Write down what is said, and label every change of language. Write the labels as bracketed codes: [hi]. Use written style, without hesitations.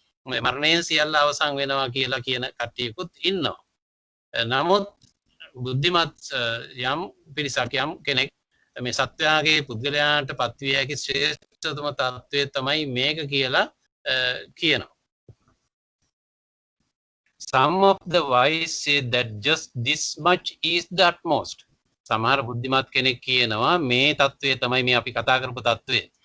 [si] මේ මරණයෙන් සියල්ල අවසන් වෙනවා කියලා කියන කට්ටියකුත් ඉන්නවා. නමුත් බුද්ධිමත් යම් පිරිසක් යම් කෙනෙක් මේ සත්‍යයේ පුද්ගලයාට පත්විය හැකි ශ්‍රේෂ්ඨතම තත්ත්වය තමයි මේක කියලා කියනවා. [en] Some of the wise say that just this much is the utmost. [si] සමහර බුද්ධිමත් කෙනෙක් කියනවා මේ තත්ත්වය තමයි මේ අපි කතා කරපු තත්ත්වය.